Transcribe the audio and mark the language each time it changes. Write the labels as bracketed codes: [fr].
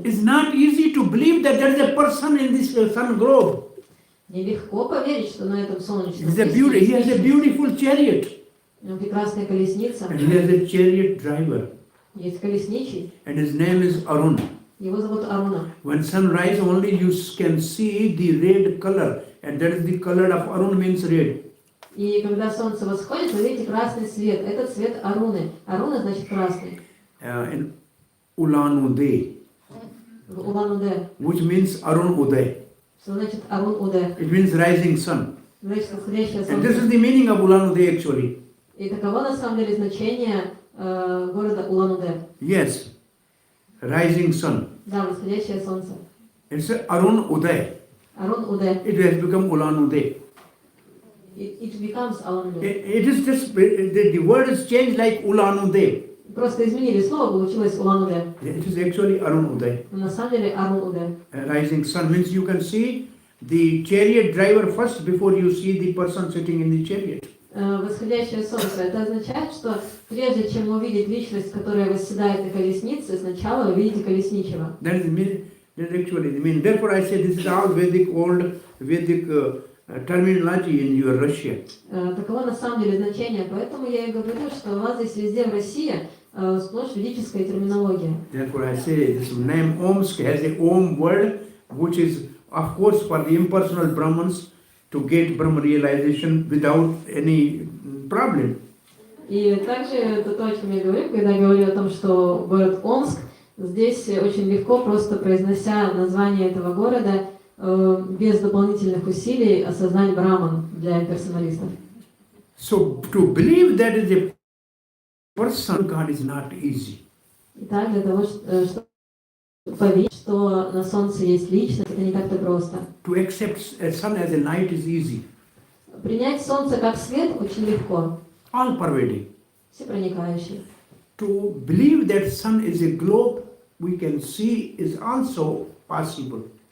[en] It's not easy to believe that there is a person in this sun globe. [ru] Нелегко поверить, что на этом солнечном [en] It's a beauty. He has a [ru] личность. [en] beautiful chariot. [ru] У него прекрасная колесница, [en] And he has a chariot driver. [ru] есть колесничий, [en] And his name is Arun. [ru] его зовут Аруна. [en] When sunrise only you can see the red color. And that is the color of Arun means red. [ru] И когда солнце восходит, вы видите красный свет. Это цвет Аруны. Аруна значит красный. [en] In Ulan-Uday, [ru] В Улан-Удэ. [en] which means Arun Uday. [ru] Что значит Арун-Удэ? [en] It means rising sun. [ru] Значит восходящее [en] And this is [ru] солнце. [en] the meaning of Ulan-Uday actually. [ru] И таково на самом деле значение города Улан-Удэ. [en] Yes, rising sun. [ru] Да, восходящее солнце. [en] It's Arun Uday. [ru] Арун-Удэ. [en] It has become Ulan-Uday. It becomes Улан-Удэ. It is just, the word is changed like Ulan-Uday. [ru] Просто изменили слово, получилось Улан-Удэ. [en] It is actually Arun Uday. [ru] Но на самом деле Арун-Удэ. [en] Rising sun means you can see the chariot driver first before you see the person sitting in the chariot. [ru] Восходящее солнце. Это означает, что прежде чем увидеть личность, которая восседает на колеснице, сначала вы видите колесничего. [en] That is the meaning. That is actually the meaning. Therefore, I say this is all Vedic, old Vedic terminology in your Russia. [ru] Таково на самом деле значение. Поэтому я и говорю, что у вас здесь везде в России сплошь ведическая терминология. [en] Therefore, I say this name Omask has a Om word, which is, of course, for the impersonal Brahmins to get Brahma realization without any problem. [ru] И также это то, о чем я говорю, когда говорю о том, что город Омск, здесь очень легко, просто произнося название этого города, без дополнительных усилий осознать Браман для персоналистов. [en] So, to believe that is a person, God is not easy. [ru] Итак, для того, чтобы поверить, что на Солнце есть личность, это не так-то просто. [en] To accept a sun as a light is easy, [ru] Принять Солнце как свет очень легко, [en] all pervading. [ru] всепроникающий. [en] To believe that sun is a globe we can see is also possible.